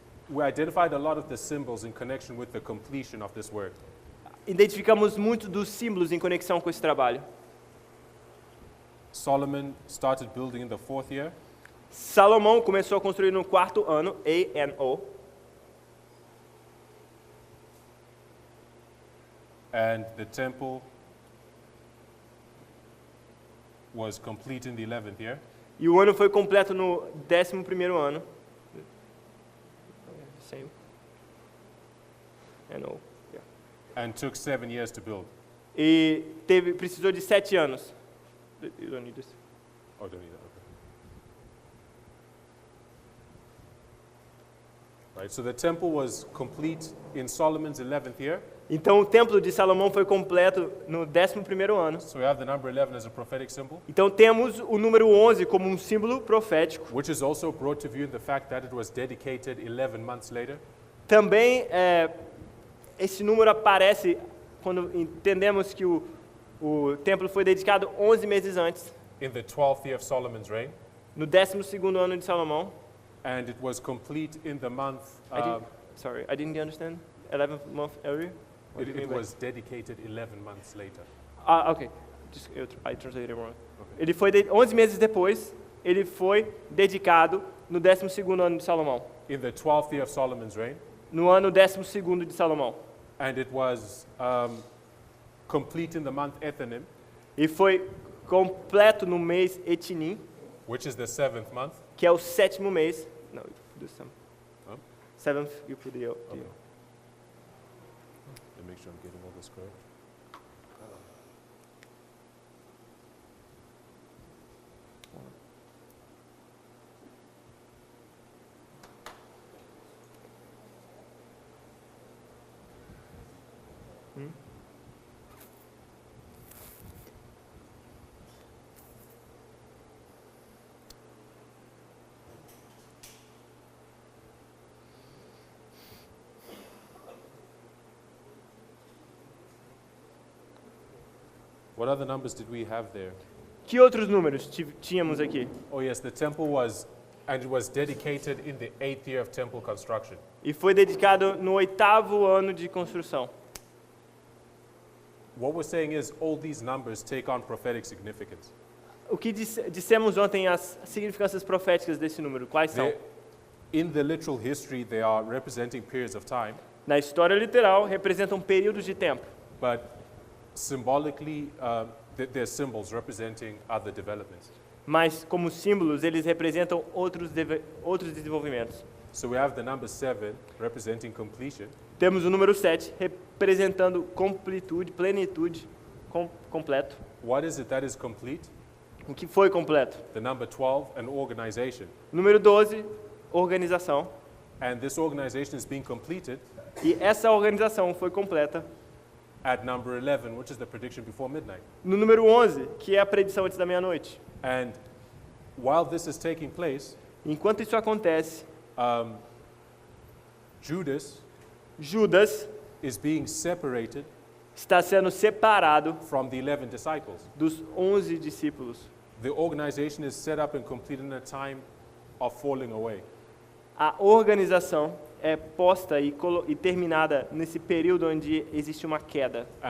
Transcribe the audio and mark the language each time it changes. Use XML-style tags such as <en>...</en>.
<en>We identified a lot of the symbols in connection with the completion of this work.</en> <pt>Identificamos muito dos símbolos em conexão com esse trabalho.</pt> <en>Solomon started building in the 4th year.</en> <pt>Salomão começou a construir no 4º ano, ANO,</pt> <en>And the temple was complete in the 11th year.</en> <pt>e o ano foi completo no 11º ano.</pt> <en>Same.</en> <pt>ANO. Yeah.</pt> <en>And took 7 years to build.</en> <pt>E precisou de 7 anos.</pt> <en>You don't need this. Oh, don't need that. Okay. Right. So the temple was complete in Solomon's 11th year. Então o templo de Salomão foi completo no 11º ano. So we have the number 11 as a prophetic symbol, Então temos o número 11 como um símbolo profético. which is also brought to view in the fact that it was dedicated 11 months later. Também esse número aparece quando entendemos que o templo foi dedicado 11 meses antes, In the 12th year of Solomon's reign, no 12º ano de Salomão. and it was complete in the month. I didn't understand. 11th month earlier? What do you mean by- was dedicated 11 months later. Ok. I translated it wrong.</en> <pt>Ele foi 11 meses depois, ele foi dedicado no 12º ano de Salomão.</pt> <en>In the 12th year of Solomon's reign,</en> <pt>No ano 12º de Salomão.</pt> <en>and it was complete in the month Ethanim,</en> <pt>E foi completo no mês Etinim,</pt> <en>which is the 7th month.</en> <pt>que é o 7º mês.</pt> <en>No, do some. Huh? 7th, you put the Okay. Let me make sure I'm getting all this correct. What other numbers did we have there?</en> <pt>Que outros números tínhamos aqui?</pt> <en>Oh yes, the temple was, and it was dedicated in the 8th year of temple construction.</en> <pt>E foi dedicado no 8º ano de construção.</pt> <en>What we're saying is all these numbers take on prophetic significance.</en> <pt>O que dissemos ontem, as significâncias proféticas desse número, quais são?</pt> <en>In the literal history, they are representing periods of time,</en> <pt>Na história literal, representam períodos de tempo.</pt> <en>but symbolically, they're symbols representing other developments.</en> <pt>Mas, como símbolos, eles representam outros desenvolvimentos.</pt> <en>So we have the number 7 representing completion.</en> <pt>Temos o número 7 representando completude, plenitude, completo.</pt> <en>What is it that is complete?</en> <pt>O que foi completo?</pt> <en>The number 12, an organization.</en> <pt>Número 12, organização.</pt> <en>And this organization is being completed</en> <pt>E essa organização foi completa</pt> <en>at number 11, which is the prediction before midnight.</en> <pt>no número 11, que é a predição antes da meia-noite.</pt> <en>And while this is taking place,</en> <pt>Enquanto isso acontece, Judas</pt> <en>is being separated</en> <pt>está sendo separado</pt> <en>from the 11 disciples.</en> <pt>dos 11 discípulos.</pt> <en>The organization is set up and completed in a time of falling away.</en> <pt>A organização é posta e terminada nesse período onde existe uma queda.</pt>